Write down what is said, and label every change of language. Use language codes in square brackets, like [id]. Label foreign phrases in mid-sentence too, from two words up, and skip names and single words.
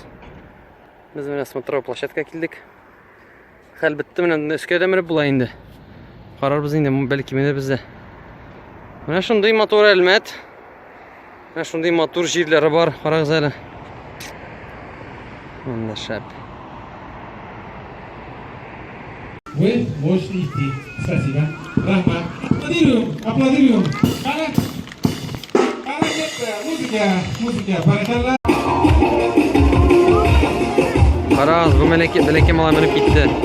[tt] Без менә [ru] смотровой площадка [tt] килдек. Хәл бетте, менә өскә дә менеп була инде. Карарбыз инде, бәлки менербез дә. Менә шундый матур Әлмәт. Менә шундый матур җирләре бар, карагыз әле. Монда шәп. [ru] Вы можете идти. Спасибо. Рахмат. Аплодируем, аплодируем. [tt] Музыка, баракалла. Карагыз, бу бәләкәй малай менеп китте.